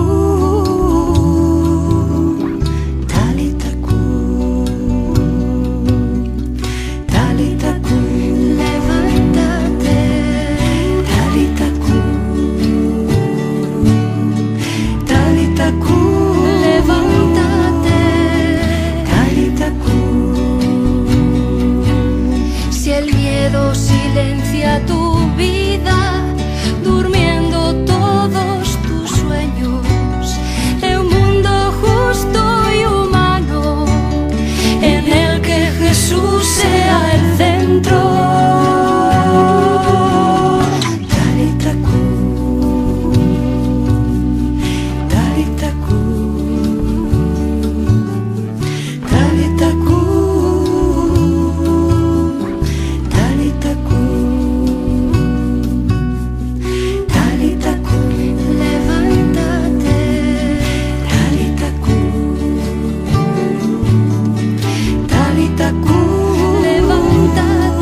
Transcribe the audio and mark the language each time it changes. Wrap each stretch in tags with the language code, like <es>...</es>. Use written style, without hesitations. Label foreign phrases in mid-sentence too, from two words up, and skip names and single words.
<arc>cum, Talita cum, Talita cum, levántate, Talita cum, Talita cum, levántate, Talita cum.</arc> <es>Si el miedo silencia tu vida, durmiendo todos tus sueños, en un mundo justo y humano, en el que Jesús sea el centro.</es> <arc>Talita cum, Talita cum, Talita cum. Talita cum, levántate, Talita cum, Talita cum,</arc> <es>levántate.</es>